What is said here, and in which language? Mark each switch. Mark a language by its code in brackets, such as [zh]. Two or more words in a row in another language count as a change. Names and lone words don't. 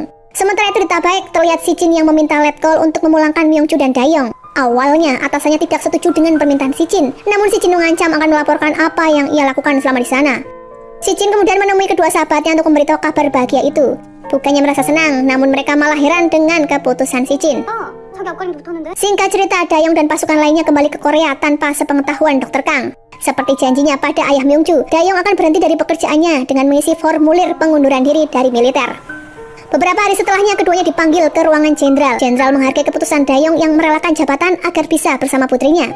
[id] Sementara itu di Tabaek, terlihat Si Jin yang meminta letkol untuk memulangkan Myung-ju dan Dayong. Awalnya, atasannya tidak setuju dengan permintaan Si Jin. Namun Si Jin mengancam akan melaporkan apa yang ia lakukan selama di sana. Si Jin kemudian menemui kedua sahabatnya untuk memberitahu kabar bahagia itu. Bukannya merasa senang, namun mereka malah heran dengan keputusan Si Jin. [ko] 자기 앞가림도 붙었는데? [id] Singkat cerita, Dayong dan pasukan lainnya kembali ke Korea tanpa sepengetahuan Dr. Kang. Seperti janjinya pada ayah Myung-ju, Dayong akan berhenti dari pekerjaannya dengan mengisi formulir pengunduran diri dari militer. Beberapa hari setelahnya, keduanya dipanggil ke ruangan jenderal. Jenderal menghargai keputusan Dayong yang merelakan jabatan agar bisa bersama putrinya.